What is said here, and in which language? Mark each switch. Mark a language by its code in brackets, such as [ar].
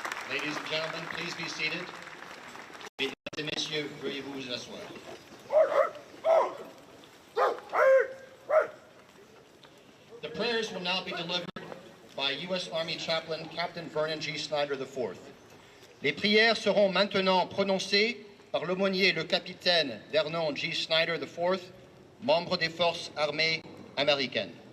[en] Ladies and gentlemen, please be seated. [fr] Mesdames et messieurs, veuillez vous asseoir. [en] The prayers will now be delivered by U.S. Army Chaplain Captain Vernon G. Snyder IV. [fr] Les prières seront maintenant prononcées par l'aumônier le capitaine Vernon G. Snyder IV, membre des forces armées américaines.